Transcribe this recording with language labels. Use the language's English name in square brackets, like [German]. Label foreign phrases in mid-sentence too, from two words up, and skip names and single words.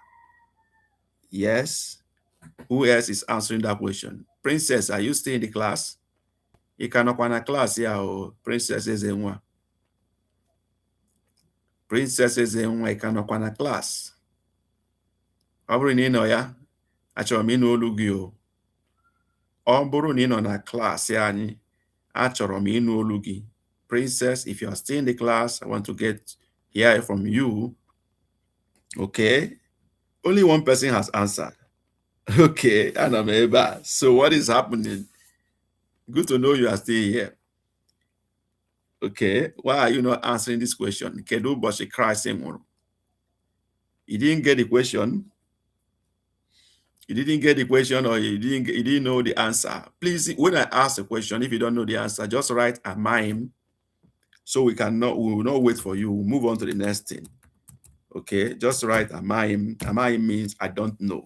[English] Yes. Who else is answering that question? Princess, are you still in the class? You cannot find a class here. Oh, Princess is in one. Princess is in one. You cannot find a class. [Igbo] Ọ bụrụ na ị nọ ya, achọrọ m ịnụ olu gị o. Ọ bụrụ na ị nọ na class anyị, achọrọ m ịnụ olu gị. [English] Princess, if you are still in the class, I want to hear from you. Okay. Only one person has answered. [Igbo] Okay, ana m ebe a. [English] So what is happening? Good to know you are still here. Okay, why are you not answering this question? [Igbo] Kedu ụbọchị Christ nwụrụ? [English] You didn't get the question? You didn't get the question, or you didn't know the answer? Please, when I ask a question, if you don't know the answer, just write a mime, so we will not wait for you. We'll move on to the next thing. Okay, just write a mime. A mime means I don't know.